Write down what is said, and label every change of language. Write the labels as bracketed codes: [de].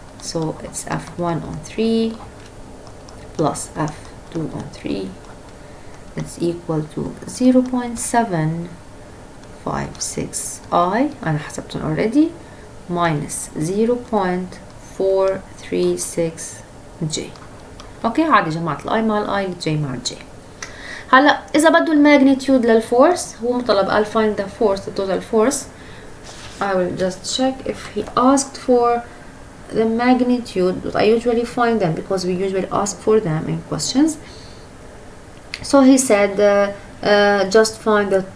[en] So it's F1 on 3 plus F2 on 3. It's equal to 0.756I [ar] أنا حسبتهم [en] already minus 0.436J. [ar] أوكي عادي جمعت الI مع الI الJ مع الJ. هلا إذا بدو الماgnitude للفورس هو مطلب [en] I'll find the force, the total force. I will just check if he asked for the magnitude, but I usually find them because we usually ask for them in questions. So he said just find the